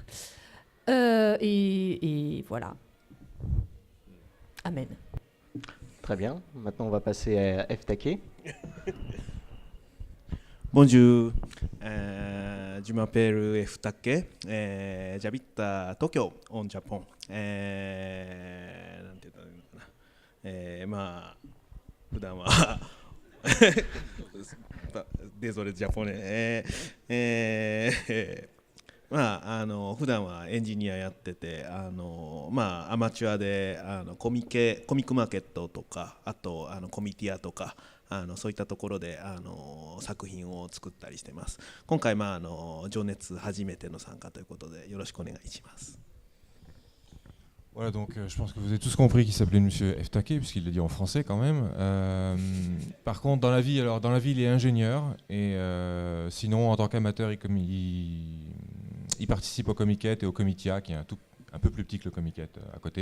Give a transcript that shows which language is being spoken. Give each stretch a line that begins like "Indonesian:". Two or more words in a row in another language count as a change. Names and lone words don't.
French: Et voilà. Amen. Très bien. Maintenant, on va passer à Eftake. Bonjour, je m'appelle Eftake, j'habite à Tokyo, en Japon.
Japanese: まあ普段は
French: désolé japonais
Japanese: 普段はエンジニアやっててアマチュアでコミックマーケットとかあとコミティアとかそういったところで作品を作ったりしてます。今回情熱初めての参加ということでよろしくお願いします。
French: Voilà, donc je pense que vous avez tous compris qu'il s'appelait Monsieur Eftake, puisqu'il l'a dit en français quand même. Par contre, dans la vie, il est ingénieur, et sinon, en tant qu'amateur, il participe au Comiket et au Comitia, qui est un peu plus petit que le Comiket à côté.